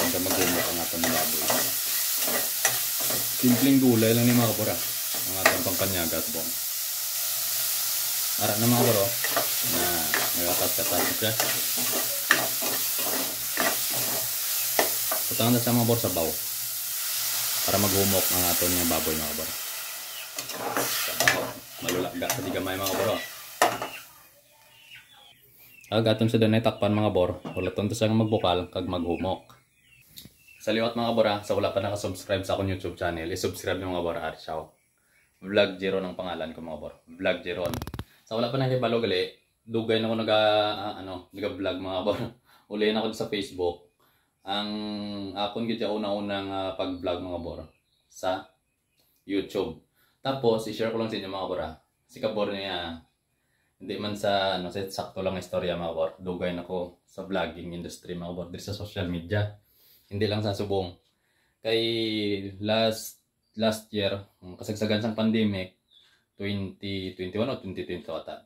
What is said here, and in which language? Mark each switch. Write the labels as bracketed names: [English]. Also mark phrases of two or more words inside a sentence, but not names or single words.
[Hiligaynon] Kaya mag-umok ang atong baboy. [Filipino] Simpleng gulay lang [Hiligaynon] ni mga bor ang atong pangkanyagas bong. Ara na mga bor na nagatas-katas siya. Putangan na sa mga bor sa baw para maghumok ang aton nga baboy mga bor. Sa baw, malulaga sa digamay mga bor. Aton sa danay takpan mga bor, ulaton to sa magbukal kag maghumok. Sa liwat mga bor sa wala pa naka-subscribe sa akong [English] YouTube channel, [Hiligaynon] i-subscribe niyo mga bor Arshaw. [Filipino] Vlog Jero ng pangalan ko mga bor. Vlog Jero. [Hiligaynon] Sa wala pa nakibalo gali, dugay na ako naga-vlog mga bor. Uli na ako sa Facebook. Ang akon gid una-unang pag-vlog mga bor sa YouTube. Tapos i-share ko lang sa inyo mga bor. Si kabor niya hindi man sa sakto lang istorya mga bor. Dugay na ko sa [English] vlogging industry [Hiligaynon] mga bor sa [English] social media. [Hiligaynon] Hindi lang sa subong. Kay [English] last year, [Hiligaynon] kasagsagan sang pandemic 2021 o 2020 ata.